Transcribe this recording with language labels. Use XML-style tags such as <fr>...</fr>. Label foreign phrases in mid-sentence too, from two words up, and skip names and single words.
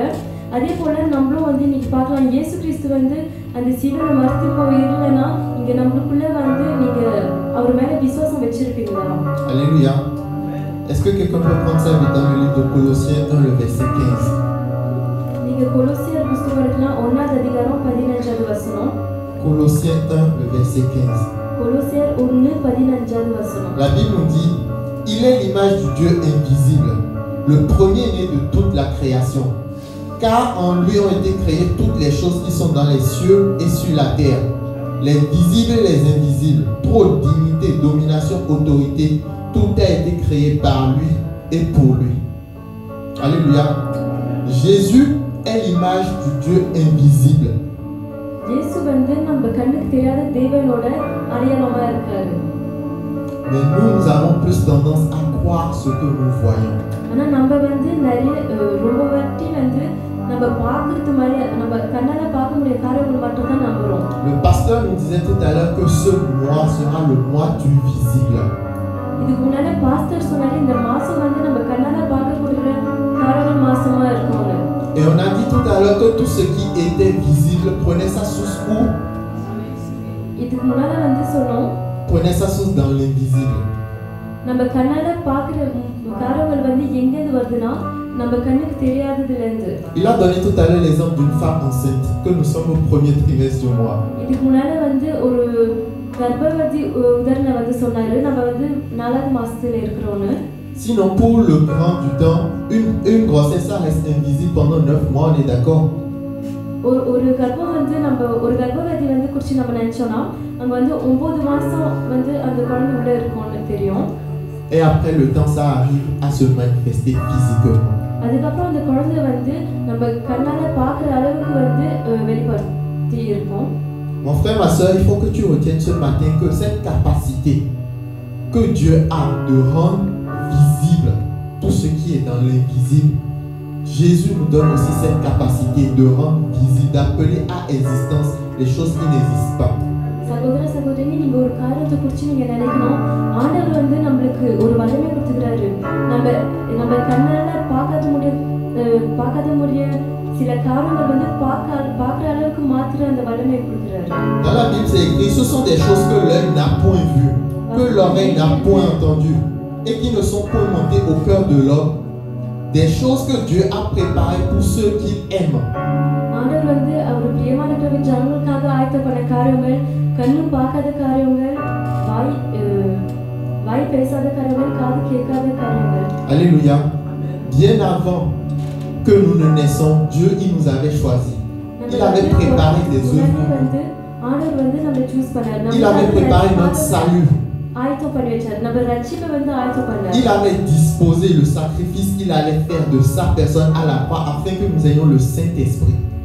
<ta>அதே போல நம்மளும் வந்து இன்னைக்கு பார்க்கலாம் இயேசு கிறிஸ்து வந்து அந்த சிலுவை மறுத்து போயிருந்தனா இங்க நம்மளுக்குள்ள வந்து நீங்க அவர் மேல விசுவாசம் வச்சிருப்பீங்களா?</ta> <fr>Alléluia. Est-ce que quelqu'un peut prendre ça dans le livre de Colossiens 1, le verset 15?</fr> <ta>நீங்க கொலோசியர் புத்தகம் எடுக்கலாம் 1வது அதிகாரம் 15வது வசனம்.</ta> <fr>Colossiens 1, le verset 15.</fr> <ta>கொலோசியர் 1:15வது வசனம்.</ta> <fr>La Bible nous dit, il est l'image du Dieu invisible, le premier-né de toute la création. Car en lui ont été créées toutes les choses qui sont dans les cieux et sur la terre, les visibles et les invisibles, trône, dignité, domination, autorité, tout a été créé par lui et pour lui. Alléluia. Jésus est l'image du Dieu invisible.</fr> <ta>இயேசு வந்து நம்ம கண்ணுக்கு தெரியாத தேவனோட அடையாளமா இருக்காரு.</ta> <fr>Mais nous avons plus tendance à croire ce que nous voyons.</fr> <ta>ஆனா நம்ம வந்து நிறைய ரொம்ப வாட்டி வந்து நம்ம பார்க்கறது மாதிரி நம்ம கண்ணால பார்க்க முடிய காரியங்கள் மட்டும் தான் நம்புறோம்.</ta> <fr>Le pasteur nous disait tout à l'heure que ce mois sera le mois du visible.</fr> <ta>இதுக்கு முன்னாடி பாஸ்டர் சொன்னாரு இந்த மாசம் வந்து நம்ம கண்ணால பார்க்கக்கூடிய காரியங்கள் மாசமா இருக்கும்னு.</ta> <fr>Et on a dit tout à l'heure que tout ce qui était visible prenait sa source où?</fr> <ta>இதுக்கு முன்னாடி வந்து சொன்னோம்</ta> <fr>Prenait sa source dans l'invisible.</fr> <ta>நம்ம கண்ணால பார்க்குற காரியங்கள் வந்து எங்கேருந்து வருதுன்னா நம்ம கண்ணுக்கு தெரியாததுல இருந்து.</ta> <fr>Il a donné tout à l'heure l'exemple d'une femme enceinte que nous sommes au premier trimestre du mois.</fr> <ta>இதுக்கு முன்னாடி வந்து ஒரு கர்ப்பவதி உதாரணம் வந்து சொன்னாரு நம்ம வந்து 4வது மாசத்துல இருக்கிறோம்னு.</ta> <fr>Sinon, pour le grand du temps, une grossesse, ça reste invisible pendant 9 mois, on est d'accord?</fr> <ta>ஒரு கர்ப்பம் வந்து நம்ம ஒரு கர்ப்பவதி வந்து குறித்து நம்ம நினச்சோன்னா அங்கே வந்து 9 மாதம் வந்து அந்த குழந்தை உள்ள இருக்கும்னு தெரியும்.</ta> <fr>Et après le temps, ça arrive à se manifester physiquement.</fr> <ta>அதுக்கப்புறம் அந்த குழந்தை வந்து நம்ம கண்ணால் பார்க்குற அளவுக்கு வந்து வெளிப்படுத்தி இருக்கும்.</ta> <fr>Mon frère, ma soeur, il faut que tu retiennes ce matin que cette capacité que Dieu a de rendre visible tout ce qui est dans l'invisible, Jésus nous donne aussi cette capacité de rendre visible, d'appeler à existence les choses qui n'existent pas.</fr> <ta>சகோதர சகோதரி, நீங்க ஒரு காரியத்தை குறித்து நீங்க நினைக்கணும். ஆண்டவர் வந்து நம்மளுக்கு ஒரு வல்லமை கொடுத்துக்கிறாரு. நம்ம கண்ணால பார்க்காத முடிய சில காரியங்கள் வந்து பார்க்குற அளவுக்கு மாத்திர அந்த வல்லமை கொடுக்குறாரு.</ta> <fr>Dans la Bible, c'est écrit, ce sont des choses que l'œil n'a point vues, que l'oreille n'a point entendues, et qui ne sont point montées au cœur de l'homme. Des choses que Dieu a préparées pour ceux qu'il aime.</fr> <ta>ஆண்டவர் வந்து அவர் பிரியமானவர்கள் ஜனங்களுக்காக ஆயத்தப்பட்ட காரியங்கள், கண்ணு பார்க்காத காரியங்கள், வாய் பேசாத காரியங்கள், காது கேட்காத காரியங்கள்.</ta> <fr>Alléluia. Bien avant que nous ne naissions, Dieu il nous avait choisis. Il avait préparé des œuvres. Il avait préparé notre salut. Il avait disposé le sacrifice qu'il allait faire de sa personne à la croix afin que nous ayons le Saint-Esprit.</fr>